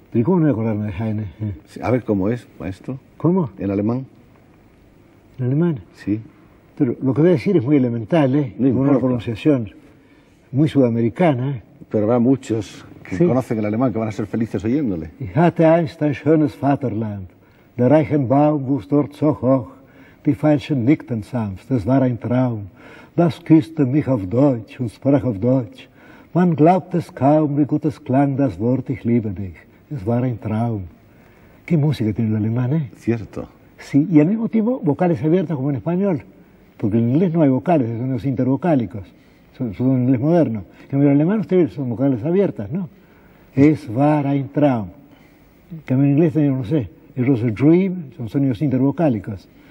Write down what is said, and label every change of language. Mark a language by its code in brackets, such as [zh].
[es] ¿Pero cómo no voy a acordarme de Heine? Sí, a ver cómo es, maestro. ¿Cómo? ¿En alemán? ¿En alemán? Sí. Pero lo que voy a decir es muy elemental, ¿eh? No Con una importa. pronunciación muy sudamericana, ¿eh? Pero habrá muchos que Sí. conocen el alemán que van a ser felices oyéndole. [de] Ich hatte einst ein schönes Vaterland, der Reichenbaum wuchs dort so hoch, die Veilchen nickten sanft, es war ein Traum, das küsste mich auf Deutsch und sprach auf Deutsch. Man glaubt es kaum, wie gut es klang das Wort, ich liebe dich, es war ein Traum. [es] ¿Qué música tiene el alemán, eh? Cierto. Sí, y al mismo tiempo vocales abiertas como en español, porque en inglés no hay vocales, son sonidos intervocálicos, son un inglés moderno. En cambio, en alemán ustedes son vocales abiertas, ¿no? [de] Es war ein Traum. [es] En cambio, en inglés tenemos, no sé, [en] it was a dream, [es] son sonidos intervocálicos.